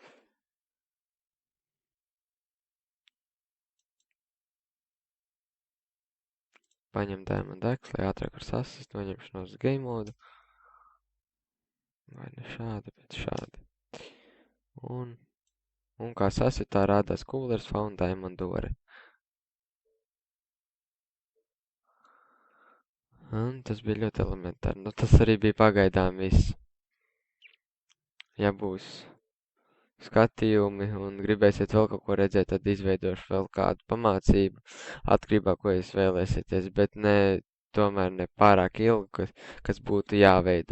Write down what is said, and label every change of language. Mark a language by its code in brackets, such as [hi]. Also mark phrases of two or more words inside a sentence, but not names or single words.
[lv] Paņem [en] diamond axe, [lv] lai ātrāk var sasist, noņemšu no game modu. Vai ne šādi, bet šādi. Un kā sasit, tā rādās [en] coolers found diamond dore. [lv] Un tas bija ļoti elementāri. Nu, tas arī bija pagaidām viss. Ja būs skatījumi un gribēsiet vēl kaut ko redzēt, tad izveidošu vēl kādu pamācību atkarībā, ko jūs vēlēsieties, bet ne, tomēr ne pārāk ilgu, kas būtu jāveido.